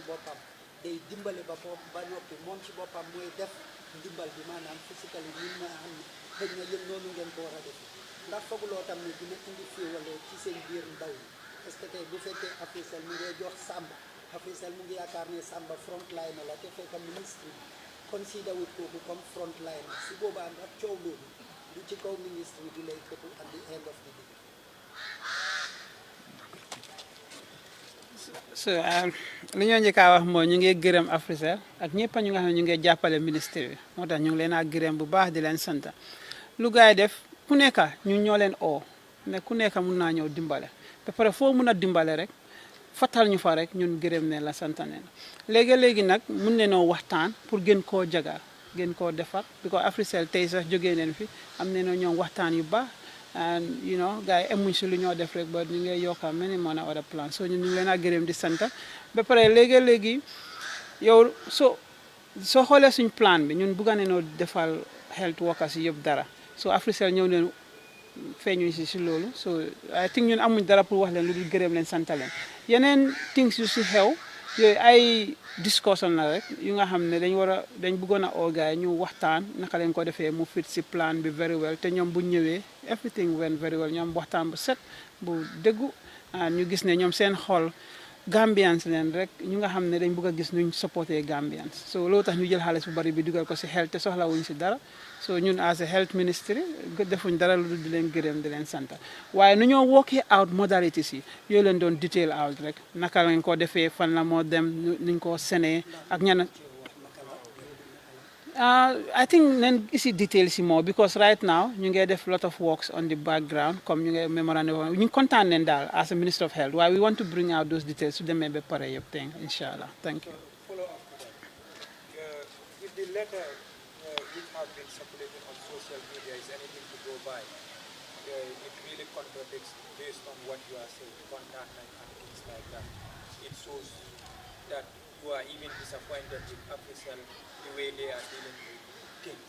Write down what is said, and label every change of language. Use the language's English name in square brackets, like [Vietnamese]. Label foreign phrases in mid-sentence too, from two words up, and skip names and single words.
[Wolof] boppam day dimbale ba noppi moom ci boppam mooy def ndimbal bi maanaam physically ñun ma xam ne xëy na yéen noonu ngeen ko war a def ndax fooguloo tam ne dina indi féewale ci seen biir ndaw yi [French] parce que [Wolof] tey bu fekkee Africell mu ngi jox Samba Africell mu ngi yaakaar ne Samba frontline la te fekk ministre bi consider wut kooku comme frontline su boobaa ndax coow loolu du ci kaw ministre bi lay këpp [English] at the end of the day. [Wolof] so li ñoo njëkk a wax mooy ñu ngi gërëm Africell ak ñëpp ñu nga xam ne ñu ngi jàppale ministre bi moo tax ñu ngi leen a gërëm bu baax di leen sant lu gaay def ku nekk ñu ñoo leen oo ne ku nekk mun naa ñëw dimbale ba pare foo mun a dimbale rek fatal ñu fa rek ñun gërëm ne la sant ne léegi nag mun ne noo waxtaan pour gën koo jagal gën koo defar because Africell tey sax jógee neen fi am ne noo ñoom waxtaan yu baax [English] and you know [Wolof] gars yi emuñ si lu ñoo def rek ba ñu ngi yokka many mën a [English] other plan [Wolof] so ñun ñu ngi leen a gërëm di sant ba pare léegi yow soo xoolee suñ plan bi ñun bugga ne noo defal [English] health workers [Wolof] yi yëpp dara so Africell ñëw leen feeñuñ si loolu so I think ñun amuñ dara pour wax leen lu dul gërëm leen sant leen yeneen things yu si xew yooyu ay discussion la rek yu nga xam ne dañ bëggoon a oo gars yi ñu waxtaan naka leen ko defee mu fit si plan bi [English] very well [Wolof] te ñoom bu ñëwee [English] everything went very well [Wolof] ñoom waxtaan bu set bu déggu ñu gis ne ñoom seen xol Gambians leen rek ñu nga xam ne dañ bëgg a gis nuñ supporté Gambians so loolu tax ñu jël xaalis bu bari bi dugal ko si health te soxla wuñ si dara so ñun [English] as a health ministry [Wolof] defuñ dara lu dul di leen gërëm di leen sant waaye nu ñoo [English] working out modalities [Wolof] yi yooyu leen doon [English] detail out [Wolof] rek naka lañ ko defee fan la moo dem nuñ ko senee ak ñan [English] I think [Wolof] nen isi details si [English] more because right now [Wolof] ñu ngi def [English] lot of works on the background [Wolof] comme ñu ngi memorandum ñu kontaan nen daal [English] as a Minister of Health [Wolof] waaye [English] we want to bring out those details [Wolof] su demee ba pare yëpp tey inshallah [English] thank you. Follow up to that. If the letter which has been circulated on social media is anything to go by, it really contradicts based on what you are saying, contact and things like that. It shows that you are even disappointed with Africell the way they are dealing with things.